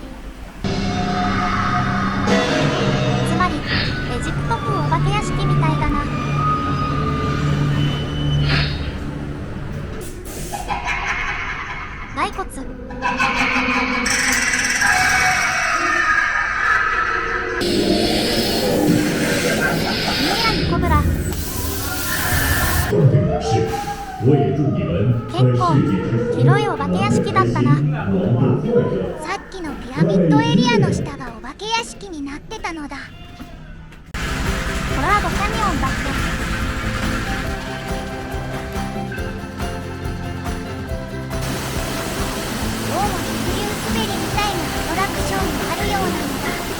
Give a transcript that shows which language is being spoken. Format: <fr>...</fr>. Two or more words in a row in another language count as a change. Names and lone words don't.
<ja>つまりエジプト風お化け屋敷みたいだな。骸骨。ミイラにコブラ。</ja> <zh>重点的是，我也祝你们在</zh> <ja>結構</ja> <zh>世界之福</zh> <ja>広いお化け屋敷だったな。</ja> <zh>能够快乐。</zh> <ja>さっきのピラミッドエリアの下がお化け屋敷になってたのだ。コロラドキャニオンだって。どうも激流滑りみたいなアトラクションがあるようなのだ。</ja>